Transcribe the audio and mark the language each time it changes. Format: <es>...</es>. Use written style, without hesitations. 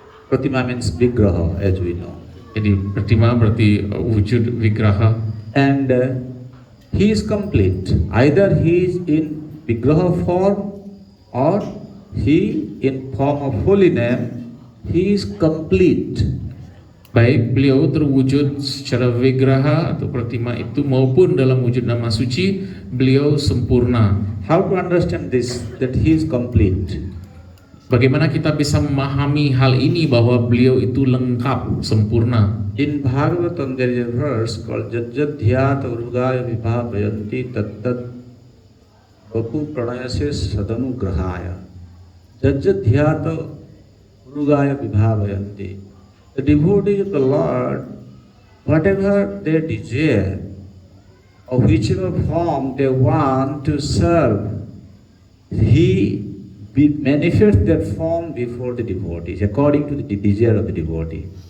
<en>Pratima means Vigraha, as we know.</en> <id>Jadi Pratima berarti wujud Vigraha.</id> <en>And he is complete. Either he is in Vigraha form or he in form of holy name, he is complete.</en> <id>Baik beliau terwujud secara Vigraha atau Pratima itu maupun dalam wujud nama suci, beliau sempurna.</id> <en>How to understand this, that he is complete?</en> <id>Bagaimana kita bisa memahami hal ini bahwa beliau itu lengkap, sempurna?</id> <en>In Bhagavatam there is a verse called</en> <sa>Jajjadhyata Urugaya Vibhavayanti Tattat Vapu Pranayase Sadanugrahaya. Jajjadhyata Urugaya Vibhavayanti.</sa> <en>The devotees of the Lord, whatever they desire, or whichever form they want to serve, he manifests that form before the devotees, according to the desire of the devotee.</en>